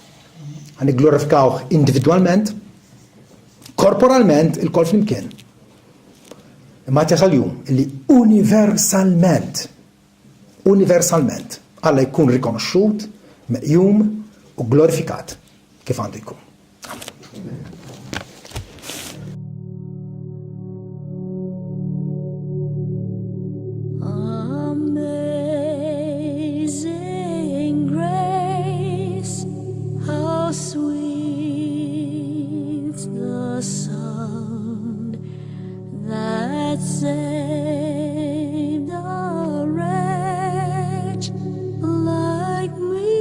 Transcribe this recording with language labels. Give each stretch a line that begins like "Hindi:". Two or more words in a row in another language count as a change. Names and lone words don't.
Maltese: Nigglorifikawh individwalment, korporalment, il-kol flimkien. Imma jasal jum illi universalment Alla jkun rikonoxxut, meqjum u glorifikat kif għandu jkun.
English: Amazing grace, how sweet the sound that saved a wretch like me.